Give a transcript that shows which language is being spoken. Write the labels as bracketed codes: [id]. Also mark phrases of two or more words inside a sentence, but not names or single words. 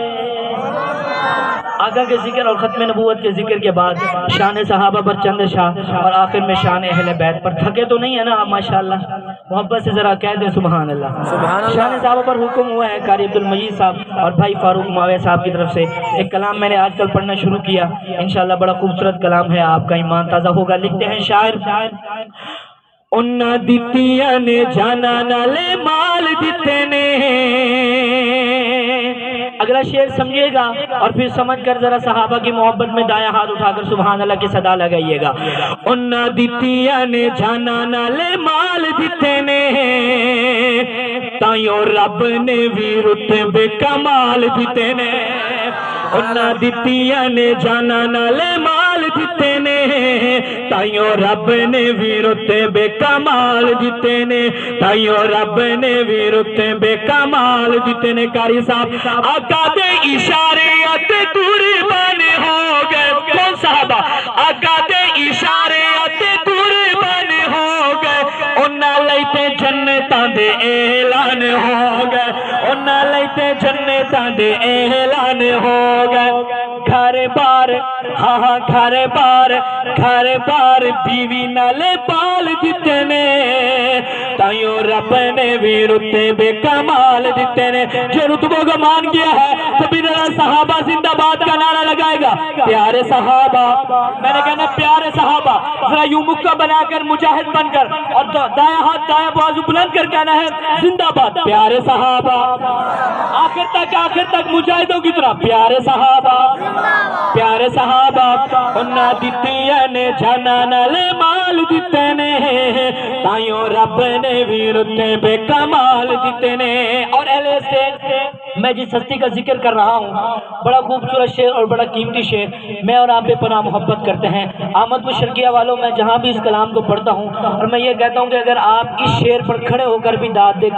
[ur] آقا کے ذکر اور ختم نبوت کے ذکر کے بعد شان صحابہ پر چند شاہ اور آخر میں شان اہل بیت پر۔ تھکے تو نہیں ہے نا آپ ماشاءاللہ؟ محبت سے ذرا کہہ دیں [ar] سبحان اللہ۔ [ur] شان صحابہ پر حکم ہوا ہے قاری عبدالمجید صاحب اور بھائی فاروق معاویہ صاحب کی طرف سے۔ ایک کلام میں نے آج کل پڑھنا شروع کیا، انشاءاللہ بڑا خوبصورت کلام ہے، آپ کا ایمان تازہ ہوگا۔ لکھتے ہیں شاعر، [pa] انہاں دتیاں نے جانا نالے مال دیتے نے۔ [ur] اگلا شعر سمجھیے گا اور پھر سمجھ کر ذرا صحابہ کی محبت میں دایاں ہاتھ اٹھا کر [ar] سبحان اللہ [ur] کی صدا لگائیے گا۔ [pa] انہاں دتیاں نے جانا نالے مال دیتے نے، تائیوں رب نے بھی رتبے کمال دیتے نے۔ انہاں دتیاں نے جانا نالے مال دیتے نے، تائیوں رب نے بھی رتبے کمال دیتے نے، تائیوں رب نے بھی رتبے کمال دیتے نے۔ قاری صاحب آقا دے اشارے تے قربان ہو گئے، کون صحابہ؟ آقا دے اشارے تے قربان ہو گئے، دے اعلان ہو گئے انہاں لئی تے جنتاں دے اعلان ہو گئے گھر بار ہاں گھر بار بیوی نالے بال دیتے نے تائیوں رب نے بھی رتبے کمال دیتے نے [ur] جو رتبوں کا مان کیا ہے تو بھی صحابہ زندہ باد کا نعرہ لگائے گا پیارے صحابہ میں نے کہنا پیارے صحابہ ذرا یوں مکہ بنا کر مجاہد بن کر اور دائیں ہاتھ دائیں بازو بلند کر کہنا ہے زندہ باد پیارے صحابہ آخر تک مجاہدوں کی طرح پیارے صحابہ [pa] انہاں دیتیاں نے جانا نالے مال دیتے نے تائیوں رب نے بھی رتبے کمال دیتے نے [ur] اور اہل اسٹیج میں جس ہستی کا ذکر کر رہا ہوں بڑا خوبصورت شعر اور بڑا قیمتی شعر میں اور آپ بے پناہ محبت کرتے ہیں احمد پور شرقیہ والوں میں جہاں بھی اس کلام کو پڑھتا ہوں اور میں یہ کہتا ہوں کہ اگر آپ اس شعر پر کھڑے ہو کر بھی داد دے